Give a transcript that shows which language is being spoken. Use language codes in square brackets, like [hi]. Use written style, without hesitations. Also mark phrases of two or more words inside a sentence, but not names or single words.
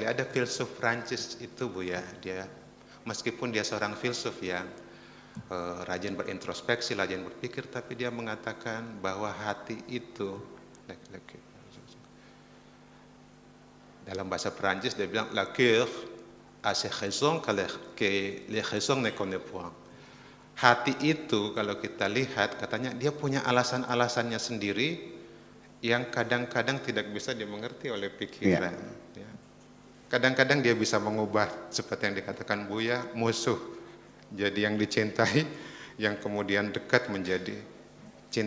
[id] Ada filsuf Prancis itu Bu ya, dia meskipun dia seorang filsuf yang rajin berintrospeksi, rajin berpikir, tapi dia mengatakan bahwa hati itu, dalam bahasa Prancis dia bilang [fr] la cœur a ses raisons que les raisons ne connaissent point. [id] Hati itu kalau kita lihat katanya dia punya alasan-alasannya sendiri yang kadang-kadang tidak bisa dimengerti oleh pikiran. Ya. Kadang-kadang dia bisa mengubah seperti yang dikatakan Buya, musuh jadi yang dicintai, yang kemudian dekat menjadi cinta.